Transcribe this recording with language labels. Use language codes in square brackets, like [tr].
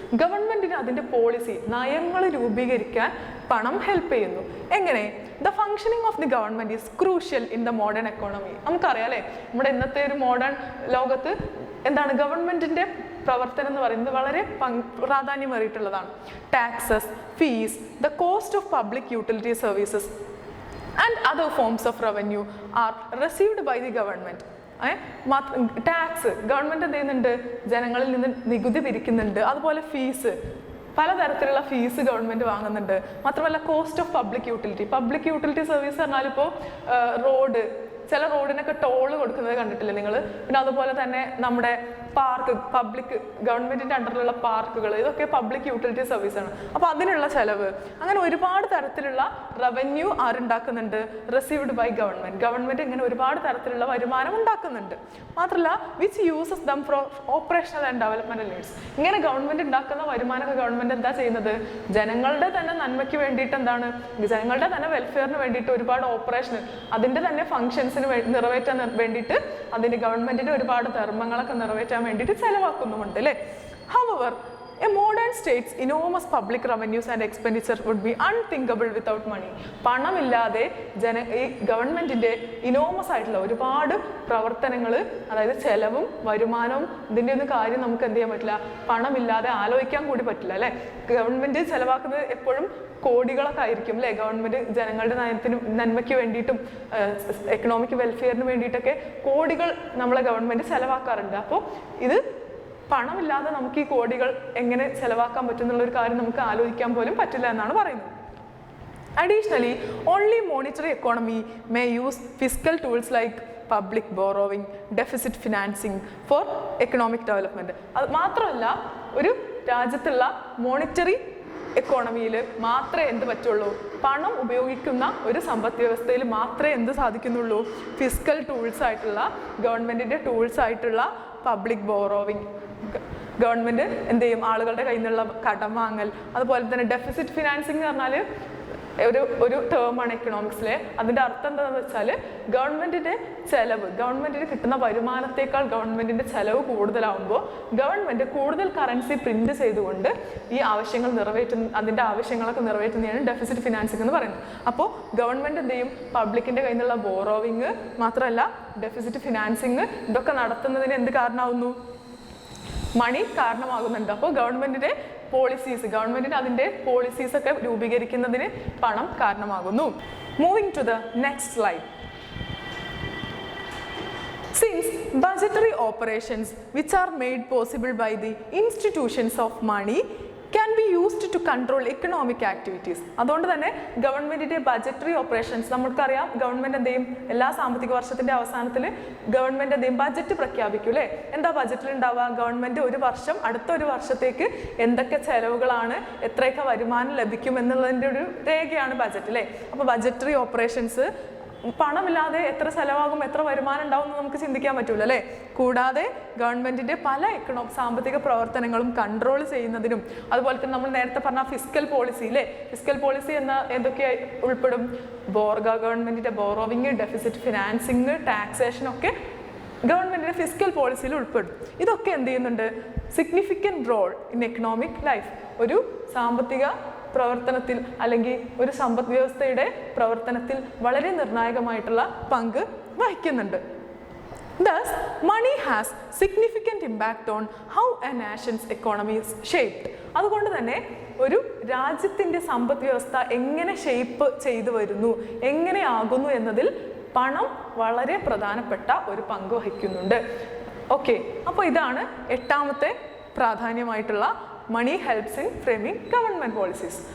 [ml] ഗവൺമെന്റിന് അതിന്റെ പോളിസി, നയങ്ങൾ രൂപീകരിക്കാൻ പണം ഹെൽപ്പ് ചെയ്യുന്നു. എങ്ങനെ? [en] The functioning of the government is crucial in the modern economy. [ml] നമുക്കറിയാം അല്ലേ, നമ്മുടെ ഇന്നത്തെ ഒരു മോഡേൺ ലോകത്ത് എന്താണ് ഗവൺമെന്റിന്റെ പ്രവർത്തനം എന്ന് പറയുന്നത് വളരെ പ്രാധാന്യമേറിയിട്ടുള്ളതാണ്. [en] Taxes, fees, the cost of public utility services and other forms of revenue are received by the government. [ml] Tax government എന്ത് ചെയ്യുന്നുണ്ട്? ജനങ്ങളിൽ നിന്ന് നികുതി പിരിക്കുന്നുണ്ട്. അതുപോലെ ഫീസ്, പലതരത്തിലുള്ള ഫീസ് ഗവൺമെന്റ് വാങ്ങുന്നുണ്ട്. മാത്രമല്ല cost of public utility service പറഞ്ഞാൽ ഇപ്പോൾ റോഡ്, ചില റോഡിനൊക്കെ ടോള് കൊടുക്കുന്നത് കണ്ടിട്ടില്ലേ നിങ്ങൾ? പിന്നെ അതുപോലെ തന്നെ നമ്മുടെ പാർക്ക്, പബ്ലിക് ഗവൺമെന്റിന്റെ അണ്ടറിലുള്ള പാർക്കുകൾ, ഇതൊക്കെ പബ്ലിക് യൂട്ടിലിറ്റി സർവീസാണ്. അപ്പോൾ അതിനുള്ള ചെലവ്, അങ്ങനെ ഒരുപാട് തരത്തിലുള്ള revenue ആരുണ്ടാക്കുന്നുണ്ട്? [en] Received by government. [ml] Government ഇങ്ങനെ ഒരുപാട് തരത്തിലുള്ള വരുമാനം ഉണ്ടാക്കുന്നുണ്ട്. മാത്രമല്ല [en] Which uses them for operational and developmental needs. [ml] ഇങ്ങനെ ഗവൺമെന്റ് ഉണ്ടാക്കുന്ന വരുമാനമൊക്കെ ഗവൺമെന്റ് എന്താ ചെയ്യുന്നത്? ജനങ്ങളുടെ തന്നെ നന്മയ്ക്ക് വേണ്ടിയിട്ട്, എന്താണ് ജനങ്ങളുടെ തന്നെ വെൽഫെയറിന് വേണ്ടിയിട്ട് ഒരുപാട് ഓപ്പറേഷൻ, അതിന്റെ തന്നെ ഫങ്ഷൻസ് നിറവേറ്റാൻ വേണ്ടിയിട്ട്, അതിന്റെ ഗവൺമെന്റിന്റെ ഒരുപാട് ധർമ്മങ്ങളൊക്കെ നിറവേറ്റാൻ വേണ്ടിയിട്ട് ചെലവാക്കുന്നുമുണ്ട് അല്ലേ. [en] However, a modern state's enormous public revenues and expenditure would be unthinkable without money. [ml] പണമില്ലാതെ ഈ ഗവൺമെന്റിന്റെ ഇനോമസ് ആയിട്ടുള്ള ഒരുപാട് പ്രവർത്തനങ്ങൾ, അതായത് ചെലവും വരുമാനവും, ഇതിൻ്റെ ഒന്നും കാര്യം നമുക്ക് എന്ത് ചെയ്യാൻ പറ്റില്ല? പണമില്ലാതെ ആലോചിക്കാൻ കൂടി പറ്റില്ല അല്ലേ. ഗവൺമെന്റ് ചെലവാക്കുന്നത് എപ്പോഴും കോടികളൊക്കെ ആയിരിക്കും അല്ലേ. ഗവൺമെന്റ് ജനങ്ങളുടെ നന്മയ്ക്ക് വേണ്ടിയിട്ടും എക്കണോമിക് വെൽഫെയറിന് വേണ്ടിയിട്ടൊക്കെ കോടികൾ നമ്മളെ ഗവൺമെന്റ് ചെലവാക്കാറുണ്ട്. അപ്പോൾ ഇത് പണമില്ലാതെ നമുക്ക് ഈ കോടികൾ എങ്ങനെ ചെലവാക്കാൻ പറ്റും എന്നുള്ളൊരു കാര്യം നമുക്ക് ആലോചിക്കാൻ പോലും പറ്റില്ല എന്നാണ് പറയുന്നത്. [en] Additionally, only monetary economy may use fiscal tools like public borrowing, deficit financing for economic development. [ml] അത് മാത്രമല്ല, ഒരു രാജ്യത്തുള്ള മോണിറ്ററി എക്കോണമിയിൽ മാത്രമേ എന്ത് പറ്റുള്ളൂ? പണം ഉപയോഗിക്കുന്ന ഒരു സമ്പദ് വ്യവസ്ഥയിൽ മാത്രമേ എന്ത് സാധിക്കുന്നുള്ളൂ? ഫിസ്ക്കൽ ടൂൾസ് ആയിട്ടുള്ള, ഗവൺമെന്റിന്റെ ടൂൾസ് ആയിട്ടുള്ള പബ്ലിക് ബോറോവിങ്, ഗവൺമെന്റ് എന്ത് ചെയ്യും? ആളുകളുടെ കയ്യിൽ നിന്നുള്ള കടം വാങ്ങൽ, അതുപോലെ തന്നെ ഡെഫിസിറ്റ് ഫിനാൻസിങ് എന്ന് പറഞ്ഞാൽ ഒരു ടേമാണ് എക്കണോമിക്സിലെ. അതിൻ്റെ അർത്ഥം എന്താണെന്ന് വെച്ചാൽ ഗവൺമെന്റിന്റെ ചെലവ്, ഗവൺമെന്റിന് കിട്ടുന്ന വരുമാനത്തേക്കാൾ ഗവൺമെന്റിന്റെ ചെലവ് കൂടുതലാവുമ്പോൾ ഗവൺമെന്റ് കൂടുതൽ കറൻസി പ്രിന്റ് ചെയ്തുകൊണ്ട് ഈ ആവശ്യങ്ങൾ അതിന്റെ ആവശ്യങ്ങളൊക്കെ നിറവേറ്റുന്നതാണ് ഡെഫിസിറ്റ് ഫിനാൻസിങ് എന്ന് പറയുന്നത്. അപ്പോൾ ഗവൺമെന്റ് എന്ത് ചെയ്യും? പബ്ലിക്കിന്റെ കയ്യിൽ നിന്നുള്ള ബോറോവിങ്, മാത്രമല്ല ഡെഫിസിറ്റ് ഫിനാൻസിങ്, ഇതൊക്കെ നടത്തുന്നതിന് എന്ത് കാരണമാവുന്നു? മണി കാരണമാകുന്നുണ്ട്. അപ്പോൾ ഗവൺമെന്റിന്റെ അതിന്റെ പോളിസീസ് ഒക്കെ രൂപീകരിക്കുന്നതിന് പണം കാരണമാകുന്നു. [en] Moving to the next slide. Since budgetary operations which are made possible by the institutions of money can be used to control economic activities. [ml] അതുകൊണ്ട് തന്നെ ഗവൺമെന്റിന്റെ ബജറ്ററി ഓപ്പറേഷൻസ്, നമുക്കറിയാം ഗവൺമെന്റ് എന്തെയും എല്ലാ സാമ്പത്തിക വർഷത്തിന്റെ അവസാനത്തിൽ ഗവൺമെന്റ് എന്തെയും ബജറ്റ് പ്രഖ്യാപിക്കും അല്ലേ. എന്താ ബജറ്റിൽ ഉണ്ടാവുക? ഗവൺമെന്റ് ഒരു വർഷം അടുത്ത ഒരു വർഷത്തേക്ക് എന്തൊക്കെ ചെലവുകളാണ്, എത്രയൊക്കെ വരുമാനം ലഭിക്കും എന്നുള്ളതിൻ്റെ ഒരു രേഖയാണ് ബജറ്റ് അല്ലേ. അപ്പോൾ ബജറ്ററി ഓപ്പറേഷൻസ് പണമില്ലാതെ എത്ര ചെലവാകും, എത്ര വരുമാനം ഉണ്ടാവും എന്ന് നമുക്ക് ചിന്തിക്കാൻ പറ്റൂല അല്ലേ. കൂടാതെ ഗവൺമെന്റിന്റെ പല സാമ്പത്തിക പ്രവർത്തനങ്ങളും കൺട്രോൾ ചെയ്യുന്നതിനും, അതുപോലെ തന്നെ നമ്മൾ നേരത്തെ പറഞ്ഞ ഫിസ്ക്കൽ പോളിസി അല്ലേ, ഫിസ്ക്കൽ പോളിസി എന്ന എന്തൊക്കെ ഉൾപ്പെടും? ഗവൺമെന്റിന്റെ ബോറോവിങ്, ഡെഫിസിറ്റ് ഫിനാൻസിങ്, ടാക്സേഷൻ ഒക്കെ ഗവൺമെന്റിന്റെ ഫിസ്ക്കൽ പോളിസിയിൽ ഉൾപ്പെടും. ഇതൊക്കെ എന്ത് ചെയ്യുന്നുണ്ട്? [en] significant role in economic life, [ml] ഒരു സാമ്പത്തിക പ്രവർത്തനത്തിൽ അല്ലെങ്കിൽ ഒരു സമ്പദ് വ്യവസ്ഥയുടെ പ്രവർത്തനത്തിൽ വളരെ നിർണായകമായിട്ടുള്ള പങ്ക് വഹിക്കുന്നുണ്ട്. [en] Thus, money has significant impact on how a nation's economy is shaped. [ml] അതുകൊണ്ട് തന്നെ ഒരു രാജ്യത്തിൻ്റെ സമ്പദ് വ്യവസ്ഥ എങ്ങനെ ഷേപ്പ് ചെയ്തു വരുന്നു, എങ്ങനെയാകുന്നു എന്നതിൽ പണം വളരെ പ്രധാനപ്പെട്ട ഒരു പങ്ക് വഹിക്കുന്നുണ്ട്. ഓക്കെ, അപ്പോൾ ഇതാണ് 8ാമത്തെ പ്രാധാന്യമായിട്ടുള്ള [en] Money helps in framing government policies.